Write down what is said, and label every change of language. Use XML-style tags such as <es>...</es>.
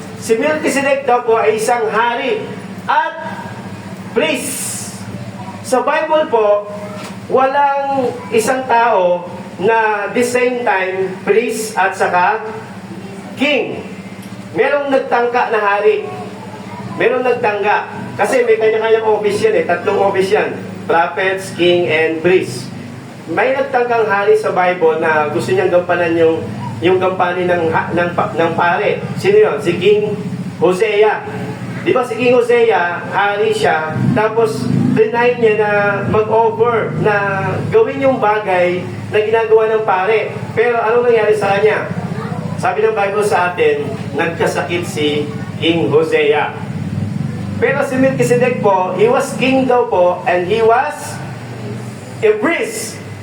<tl>Si Melchizedek daw po ay isang hari at priest. Sa Bible po, walang isang tao na</tl> <en>the same time,</en> <tl>priest at saka king. Merong nagtangka na hari. Merong nagtangka. Kasi may kanya-kanyang office yan eh. 3 office yan.</tl> <en>Prophets, king, and priest.</en> <tl>May nagtangkang hari sa Bible na gusto niyang gampanan yung gampanin ng pare. Sino yun? Si King Hosea. Di ba si King Hosea, hari siya, tapos deny niya na mag-offer, na gawin yung bagay na ginagawa ng pare. Pero anong nangyari sa kanya? Sabi ng Bible sa atin, nagkasakit si King Hosea. Pero si Melchizedek po,</tl> <en>he was king</en> <tl>daw po,</tl> <en>and he was a priest.</en>